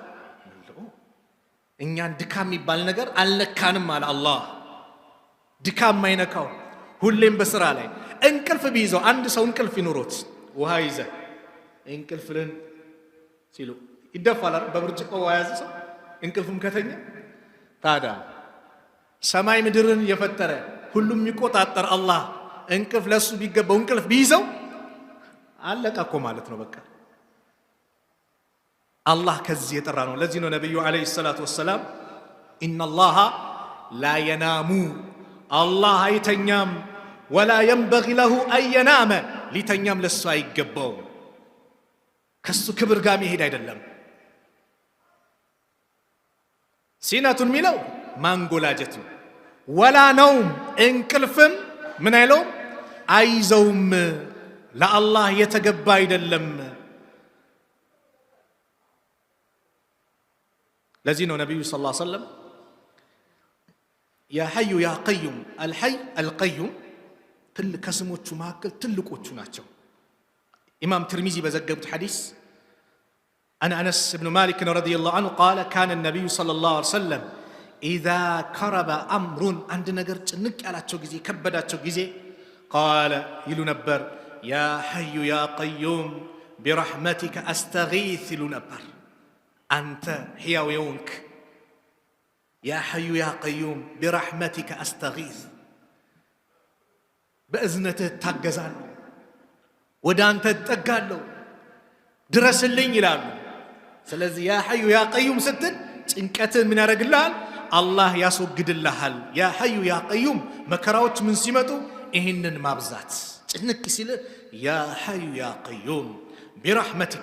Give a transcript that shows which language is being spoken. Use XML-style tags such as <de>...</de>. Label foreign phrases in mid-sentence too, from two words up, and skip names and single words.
<am>እኛን ድካም የሚባል ነገር አልነካንም አለ አላህ። ድካም ማይነካው ሁሌም በስራ ላይ እንቅልፍ ቢይዘው አንድ ሰው እንቅልፍ ይኖሮት ውሃ ይዘ እንቅልፍልን ሲሉ ይደፋል በብርጭቆ ውሃ ያዘ ሰው እንቅልፍም ከተኛ። ታዲያ ሰማይ ምድርን የፈጠረ ሁሉም የሚቆጣጠር አላህ እንቅልፍ ለሱ ቢገባው እንቅልፍ ቢይዘው አለቀ እኮ ማለት ነው። በቃ አላህ ከዚህ የጠራ ነው። ለዚህ ነው ነብዩ አለይሂ ሰላቱ ወሰላም</am> <ar>إن الله لا ينام</ar> <am>አላህ አይተኛም ወላ</am> <ar>ينبغي له ان ينام</ar> <am>ሊተኛም ለሱ አይገባው ከሱ ክብር ጋር መሄድ አይደለም። ሲናቱን ሚለው ማንጎላጀት ወላ ነውም እንቅልፍም ምን አይለው አይዘውም ለአላህ የተገባ አይደለም። ለዚህ ነው ነብዩ ሰለላሁ ዐለይሂ ወሰለም</am> <ar>يا حي يا قيوم الحي القيوم</ar> <am>ከስሞቹ መካከል ትልቆቹ ናቸው። ኢማም ትርሚዚ በዘገቡት ሐዲስ</am> <ar>عن أنس بن مالك رضي الله عنه قال كان النبي صلى الله عليه وسلم إذا كرب أمر عند نجر</ar> <am>ጭንቅ ያላቸው ጊዜ ከበዳቸው ጊዜ</am> <ar>قال</ar> <am>ይሉ ነበር</am> <ar>يا حي يا قيوم برحمتك أستغيث</ar> <am>ይሉ ነበር። አንተ ሕያው የሆንክ</am> <ar>يا حي يا قيوم برحمتك أستغيث</ar> <am>በእዝነትህ ታገዛለሁ ወደ አንተ እጠጋለሁ ድረስልኝ ይላሉ። ስለዚህ</am> <ar>يا حي يا قيوم</ar> <am>ስትል ጭንቀትን ምን ያደርግልሃል? አላህ ያስወግድልሃል።</am> <ar>يا حي يا قيوم</ar> <am>መከራዎች ምን ሲመጡ ይህንን ማብዛት ጭንቅ ሲል</am> <ar>يا حي يا قيوم برحمتك</ar>